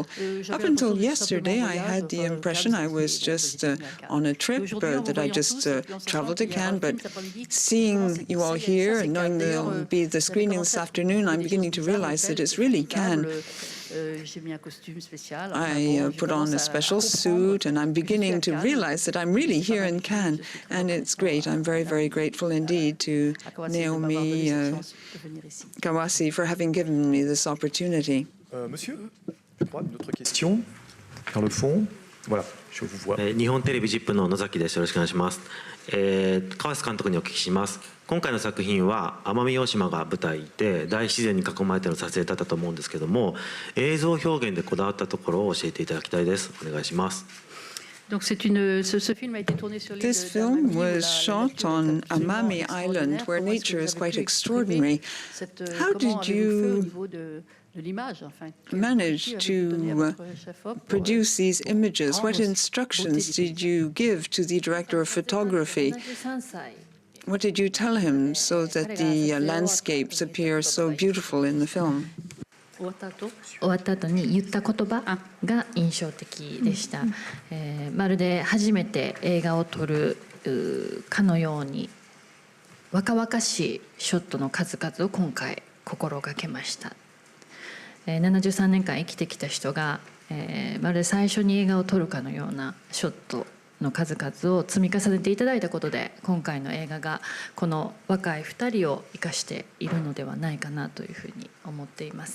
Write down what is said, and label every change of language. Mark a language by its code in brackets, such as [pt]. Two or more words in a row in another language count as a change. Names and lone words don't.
[en] Up until yesterday, I had the impression I was just on a trip, that I just traveled to Cannes, but seeing you all here and knowing there'll be the screening this afternoon, I'm beginning to realize that it's really Cannes. I put on a special suit, and I'm beginning to realize that I'm really here in Cannes, and it's great. I'm very, very grateful indeed to Naomi Kawase for having given me this opportunity. [fr] Monsieur, je crois une autre question vers le fond. Voilà, je vous vois. [ja] 日本テレビ ZIP の野崎です。よろしくお願いします。川瀬監督にお聞きします。今回の作品は奄美大島が舞台で大自然に囲まれての撮影だったと思うんですけども、映像表現でこだわったところを教えていただきたいです。お願いします。 [fr] Donc ce film a été tourné sur l'île [en] This film was shot on Amami Island, where nature is quite extraordinary. How did you manage to produce these images? What instructions did you give to the director of photography? What did you tell him so that the landscapes appear so beautiful in the film? [ja] 終わった後に言った言葉が印象的でした。まるで初めて映画を撮るかのように若々しいショットの数々を今回心がけました。73年間生きてきた人が、まるで最初に映画を撮るかのようなショットの数々を積み重ねていただいたことで、今回の映画がこの若い2人を生かしているのではないかなというふうに思っています。